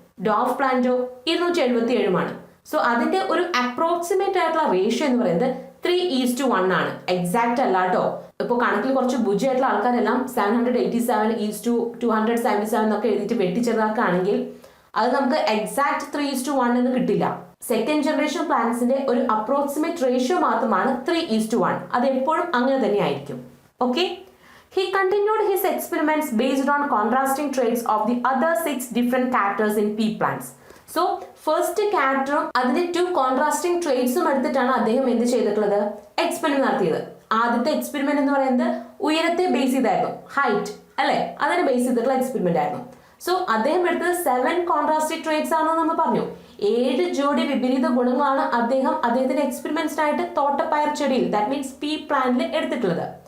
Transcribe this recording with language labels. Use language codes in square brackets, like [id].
[ml] Dwarf പ്ലാന്റോ 277 so അതിന്റെ ഒരു approximate ആയിട്ടുള്ള റേഷ്യോ എന്ന് പറയുന്നത് 3:1 ആണ്. എക്സാക്ട് അല്ല കേട്ടോ. ഇപ്പോൾ കണക്കിൽ കുറച്ച് ബുദ്ധിയായിട്ടുള്ള ആൾക്കാരെല്ലാം 787:277 എന്നൊക്കെ എഴുതിയിട്ട് വെട്ടിച്ചെറുതാക്കുകയാണെങ്കിൽ അത് നമുക്ക് എക്സാക്ട് 3:1 എന്ന് കിട്ടില്ല. സെക്കൻഡ് ജനറേഷൻ പ്ലാന്റ്സിന്റെ ഒരു അപ്രോക്സിമേറ്റ് റേഷ്യോ മാത്രമാണ് 3:1. അത് എപ്പോഴും അങ്ങനെ തന്നെ ആയിരിക്കും. Okay. [en] He continued his experiments based on contrasting traits of the other 6 different characters in pea plants. [ml] So first ക്യാരക്ടറും അതിന്റെ 2 കോൺട്രാസ്റ്റിംഗ് ട്രേറ്റ്സും എടുത്തിട്ടാണ് അദ്ദേഹം എന്ത് ചെയ്തിട്ടുള്ളത്? എക്സ്പെരിമെന്റ് നടത്തിയത്. ആദ്യത്തെ എക്സ്പെരിമെന്റ് എന്ന് പറയുന്നത് ഉയരത്തെ ബേസ് ചെയ്തായിരുന്നു, ഹൈറ്റ് അല്ലെ, അതിനെ ബേസ് ചെയ്തിട്ടുള്ള എക്സ്പെരിമെന്റ് ആയിരുന്നു. സോ അദ്ദേഹം എടുത്തത് 7 കോൺട്രാസ്റ്റിംഗ് ട്രേറ്റ്സ് ആണെന്ന് നമ്മൾ പറഞ്ഞു. 7 ജോഡി വിപരീത ഗുണങ്ങളാണ് അദ്ദേഹത്തിന്റെ എക്സ്പെരിമെന്റ്സിനായിട്ട് തോട്ടപ്പയർ ചെടിയിൽ, [en] that means [ml] പീ പ്ലാന്റിൽ എടുത്തിട്ടുള്ളത്.